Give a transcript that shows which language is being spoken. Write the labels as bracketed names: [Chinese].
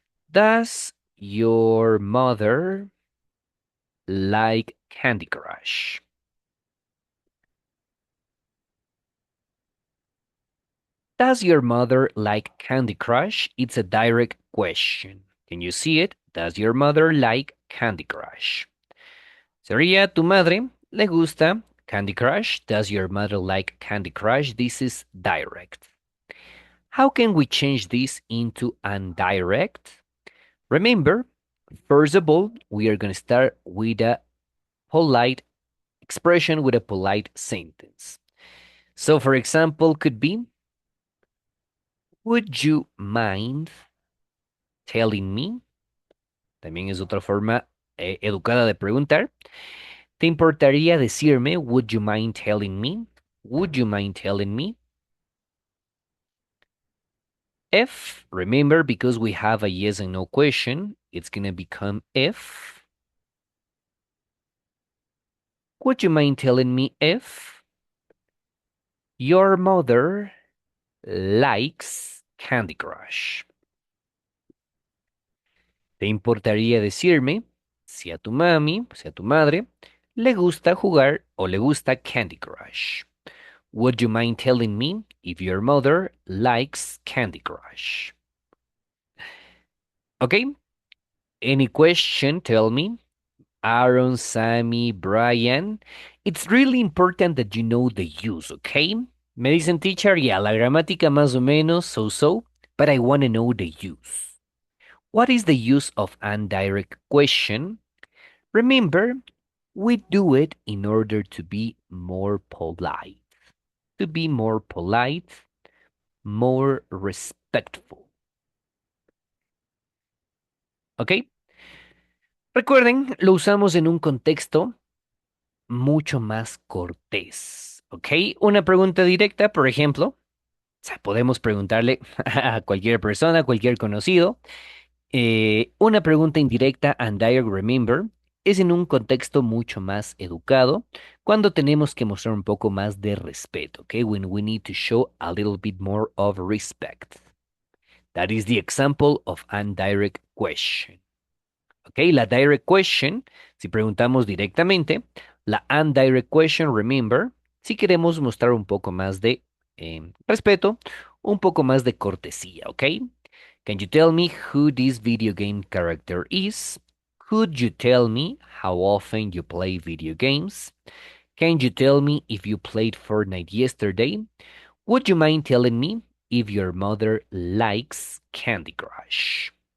[English] Does your mother like Candy Crush? Does your mother like Candy Crush? It's a direct question. Can you see it? Does your mother like Candy Crush? [Spanish] Sería, tu madre le gusta Candy Crush? [English] Does your mother like Candy Crush? This is direct. How can we change this into indirect? Remember, first of all, we are going to start with a polite expression, with a polite sentence. So, for example, could be, would you mind telling me? [Spanish] También es otra forma educada de preguntar. ¿Te importaría decirme? [English] Would you mind telling me? Would you mind telling me? If, remember, because we have a yes and no question, it's going to become if. Would you mind telling me if your mother likes Candy Crush? ¿Te importaría decirme si a tu mami, si a tu madre, le gusta jugar o le gusta Candy Crush? Would you mind telling me if your mother likes Candy Crush? Okay? Any question? Tell me. Aaron, Sammy, Brian. It's really important that you know the use, okay? [Spanish] Me dicen, [English] teacher, yeah, [Spanish] la gramática más o menos, [English] so, but I want to know the use. What is the use of indirect question? Remember, we do it in order to be more polite. To be more polite, more respectful. Okay? [Spanish] Recuerden, lo usamos en un contexto mucho más cortés, ¿ok? Una pregunta directa, por ejemplo, o sea, podemos preguntarle a cualquier persona, a cualquier conocido. Una pregunta indirecta and direct remember es en un contexto mucho más educado, cuando tenemos que mostrar un poco más de respeto, ¿ok? [English] When we need to show a little bit more of respect. That is the example of an direct question. ¿Ok? [Spanish] La direct question, si preguntamos directamente, la indirect question, remember, si queremos mostrar un poco más de respeto, un poco más de cortesía, ¿ok? [English] Can you tell me who this video game character is? Could you tell me how often you play video games? Can you tell me if you played Fortnite yesterday? Would you mind telling me if your mother likes Candy Crush?